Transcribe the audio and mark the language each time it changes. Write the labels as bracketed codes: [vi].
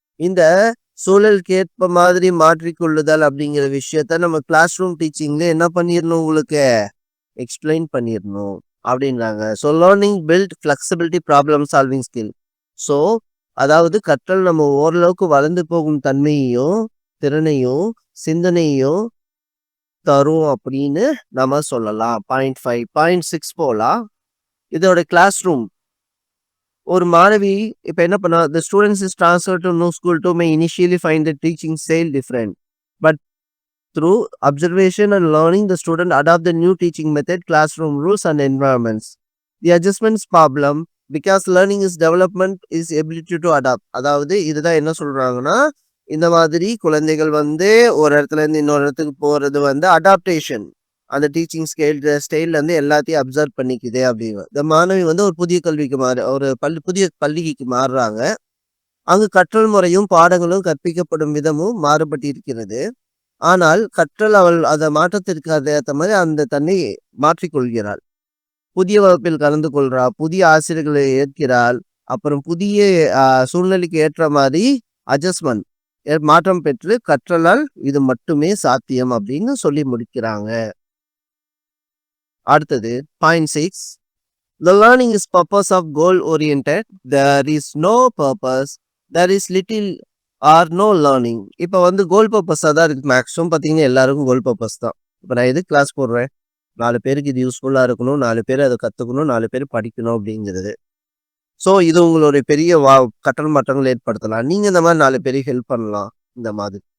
[ta] இந்த சூழலுக்கு ஏற்ப மாதிரி மாற்றிக்கொள்ளுதல் அப்படிங்கிற விஷயத்த நம்ம கிளாஸ் ரூம் டீச்சிங்ல என்ன பண்ணிடணும், உங்களுக்கு எக்ஸ்பிளைன் பண்ணிடணும் அப்படின்றாங்க. [en] So learning build flexibility problem solving skill. [ta] So அதாவது கற்றல் நம்ம ஓரளவுக்கு வளர்ந்து போகும் தன்மையையும் திறனையும் சிந்தனையும் தரும் அப்படின்னு நம்ம சொல்லலாம். பாயிண்ட் 5. பாயிண்ட் 6 போலாம். இதோட கிளாஸ் ரூம் ஒரு மாணவி இப்ப என்ன பண்ணா, [en] the students is transferred to new school to may initially find the teaching style different, but through observation and learning the student adopt the new teaching method, classroom rules and environments. The adjustments problem because learning is development is ability to adapt. [ta] அதாவது இதுதான் என்ன சொல்றாங்கன்னா, இந்த மாதிரி குழந்தைகள் வந்து ஒரு இடத்துல இருந்து இன்னொரு இடத்துக்கு போறது வந்து அடாப்டேஷன். அந்த டீச்சிங் ஸ்டைல்ல இருந்து எல்லாத்தையும் அப்சர்வ் பண்ணிக்குது அப்படின்னு. இந்த மாணவி வந்து ஒரு புதிய கல்விக்கு ஒரு புதிய பள்ளிக்கு மாறுறாங்க. அங்கு கற்றல் முறையும் பாடங்களும் கற்பிக்கப்படும் விதமும் மாறுபட்டு இருக்கிறது. ஆனால் கற்றல் அவள் அந்த மாற்றத்திற்கு ஏற்ற மாதிரி அந்த தன்னை மாற்றிக்கொள்கிறாள். புதிய வகுப்பில் கலந்து கொள்றாள், புதிய ஆசிரியர்களை ஏற்கிறாள், அப்புறம் புதிய சூழ்நிலைக்கு ஏற்ற மாதிரி அட்ஜஸ்ட்மெண்ட் மாற்றம் பெற்று கற்றலால் இது மட்டுமே சாத்தியம் அப்படின்னு சொல்லி முடிக்கிறாங்க. அடுத்தது point 6. [en] The learning is purpose of goal oriented. There is no purpose, there is little or no learning. [ta] இப்போ வந்து கோல் பர்பஸாக தான் இருக்குது. மேக்ஸிமம் பார்த்தீங்கன்னா எல்லாருக்கும் கோல் பர்பஸ் தான். இப்போ நான் எது கிளாஸ் போடுறேன், 4 பேருக்கு இது யூஸ்ஃபுல்லாக இருக்கணும், 4 பேர் அதை கற்றுக்கணும், 4 பேர் படிக்கணும் அப்படிங்கிறது. ஸோ இது உங்களுடைய பெரிய கற்றல் மாற்றங்கள் ஏற்படுத்தலாம். நீங்கள் இந்த மாதிரி 4 பேருக்கு ஹெல்ப் பண்ணலாம் இந்த மாதிரி.